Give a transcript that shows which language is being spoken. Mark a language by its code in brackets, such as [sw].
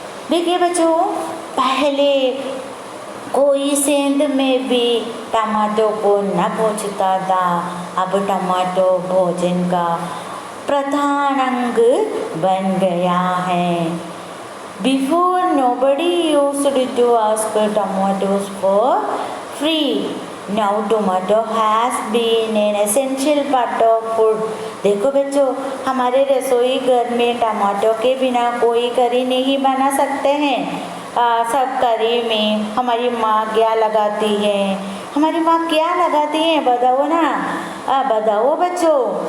[hi] देखिए बच्चों, पहले कोई सेंध में भी टमाटो को न पूछता था, अब टमाटो भोजन का प्रधान अंग बन गया है। [en] Before nobody used to ask tomatoes for free. Now tomato has been an essential part of food. [hi] देखो बच्चों, हमारे रसोई घर में टमाटो के बिना कोई करी नहीं बना सकते हैं। सब करी में हमारी माँ क्या लगाती है? हमारी माँ क्या लगाती है बताओ ना, बताओ बच्चों।